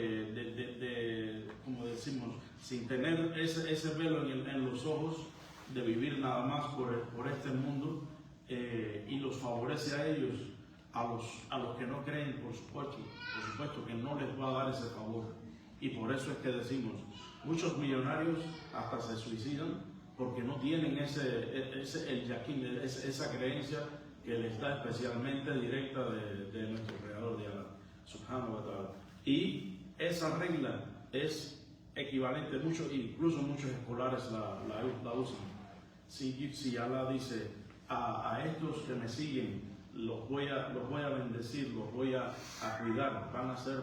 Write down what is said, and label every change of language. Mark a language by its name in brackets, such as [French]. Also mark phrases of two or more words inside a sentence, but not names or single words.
[Spanish] como decimos, sin tener ese velo en los ojos de vivir nada más por este mundo, y los favorece a ellos, a los que no creen, por supuesto que no les va a dar ese favor. Y por eso es que decimos, muchos millonarios hasta se suicidan porque no tienen el yaquín, esa creencia que les da especialmente directa de nuestro Creador, de Allah [Arabic] سبحانه وتعالى. [Spanish] Y esa regla es equivalente, incluso muchos escolares la usan. Si Allah dice a estos que me siguen, los voy a bendecir, los voy a cuidar, van a ser